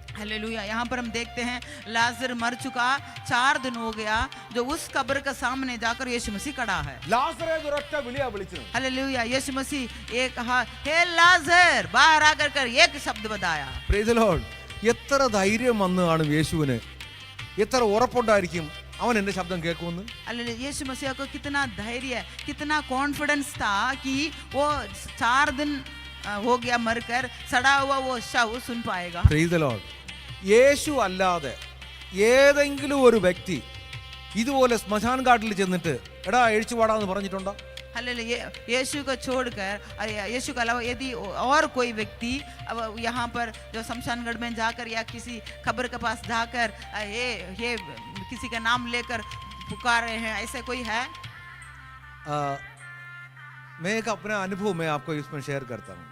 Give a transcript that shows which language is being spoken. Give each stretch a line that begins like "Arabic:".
Hindi: Hallelujah यहाँ पर हम देखते हैं लाजर मर चुका 4 दिन हो गया जो उस कब्र के सामने जाकर यीशु मसीह खड़ा है।
Malayalam: ലാസറെ ഒരൊറ്റ വിളിയാ വിളിച്ചത്.
Hindi: हालेलुया यीशु मसीह एक कहा हे लाजर बाहर आकर कर एक शब्द बताया।
English: Praise the Lord.
Malayalam: എത്ര ധൈര്യം വന്നു കാണും യേശുവിന്, എത്ര ഉറപ്പുണ്ടായിരിക്കും അവൻ എന്റെ ശബ്ദം കേൾക്കുമെന്ന്.
Hindi: हालेलुया यीशु मसीह को कितना धैर्य कितना कॉन्फिडेंस था कि वो 4 दिन हो गया मरकर सड़ा हुआ वो शव सुन पाएगा।
English: Praise the Lord.
Malayalam: യേശു അല്ലാതെ ഏതെങ്കിലും ഒരു വ്യക്തി ഇതുപോലെ ശ്മശാൻ കാട്ടിൽ ചെന്നിട്ട് എടാ എഴിച്ചു പാടാന്ന് പറഞ്ഞിട്ടുണ്ടോ?
Hindi: हालेलुया यीशु को छोड़कर यीशु के अलावा यदि और कोई व्यक्ति अब यहाँ पर जो शमशानगढ़ में जाकर या किसी खबर के पास जाकर ये किसी का नाम लेकर पुकार रहे हैं ऐसे कोई है? मैं एक अपना अनुभव मैं आपको इसमें शेयर करता हूँ.